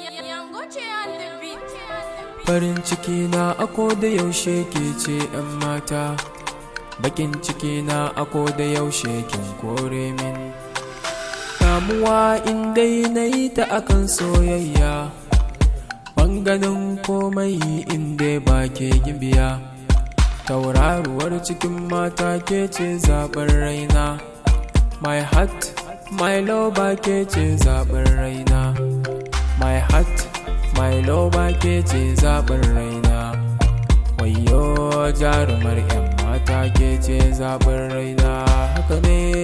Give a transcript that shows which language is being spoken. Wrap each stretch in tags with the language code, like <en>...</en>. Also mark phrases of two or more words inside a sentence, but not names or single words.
<en>Yango ce on the beat.</en> <ha>Farin ciki na a ko da yaushe ke ce 'yan mata. Bakin ciki na a ko da yaushe kin kore min. Damuwa in dai na yi ta akan soyayya. Ban ganin komai in dai ba ke gimbiya. Tauraruwar cikin mata ke ce zaɓin raina.</ha> <en>My heart, my lover</en> <ha>ke ce zaɓin raina.</ha> <en>My heart, my lover</en> <ha>ke ce zaɓin raina. Wayyo jarumar 'yan mata ke ce zaɓin raina. Haka ne.</ha>